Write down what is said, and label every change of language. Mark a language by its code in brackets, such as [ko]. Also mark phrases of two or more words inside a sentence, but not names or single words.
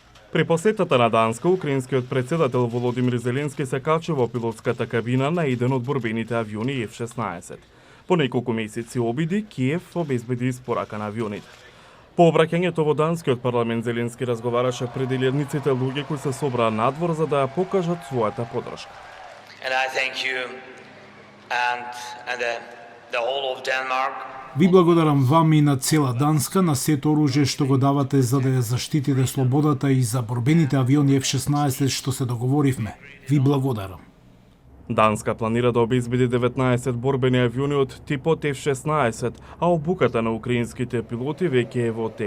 [mk] При посетата на Данска, украинскиот председател Володимир Зеленски се качи во пилотската кабина на еден од борбените авиони F-16. По неколку месеци обиди, Киев обезбеди испорака на авионите. По обраќањето во данскиот парламент Зеленски разговараше пред илјадниците луѓе кои се собраа надвор за да ја покажат својата поддршка. [en] And I thank you and the whole of Denmark. [mk] Ви благодарам вам и на цела Данска на сето оружје што го давате за да ја заштитите слободата и за борбените авиони F-16 што се договоривме. Ви благодарам. Данска планира да обезбеди 19 борбени авиони од типот F-16, а обуката на украинските пилоти веќе е во тек.